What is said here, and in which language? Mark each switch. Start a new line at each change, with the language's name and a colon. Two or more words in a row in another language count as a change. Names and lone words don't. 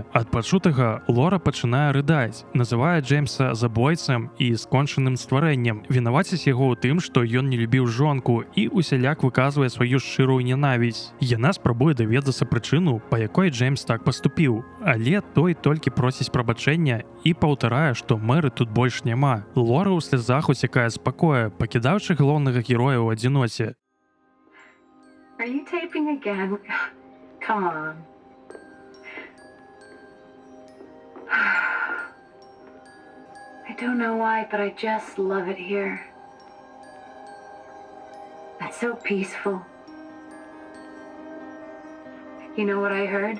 Belarusian: Ад пачутага Лора пачынае рыдаць, называе Джеймса забойцам і скончаным стварэннем, вінаваціць яго ў тым, што ён не любіў жонку і усяляк выказвае сваю шчырую нянавісць. Яна спрабуе даведацца прычыну, па якой Джеймс так паступіў, але той толькі просіць прабачэння і паўтарае, што Мэры тут больш няма. Лора ў слязах уцякае з пакоя, пакідаўшы галоўнага героя ў адзіноце.
English: Are you taping again? Come on. I don't know why, but I just love it here. It's so peaceful. You know what I heard?